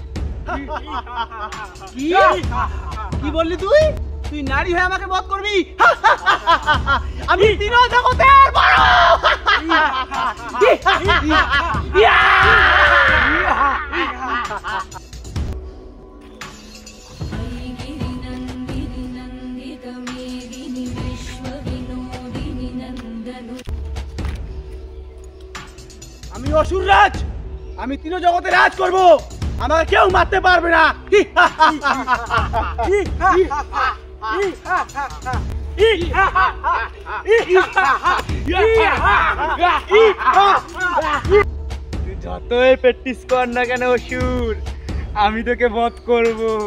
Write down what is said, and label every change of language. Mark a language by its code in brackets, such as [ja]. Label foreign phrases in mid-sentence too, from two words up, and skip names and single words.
[bn] কি কি বললি তুই? তুই নারী হয়ে আমাকে বধ করবি? আমি তিন জগতের বড়। [sa] गिरिनन्दिनि नन्दितमेदिनि विश्वविनोदिनि नन्दनु [bn] আমি অসুর রাজ, আমি তিন জগতে রাজ করব, আমাকে কেউ মারতে পারবে না। তুই যতই প্র্যাকটিস কর না কেন অসুর, আমি তোকে বধ করবো।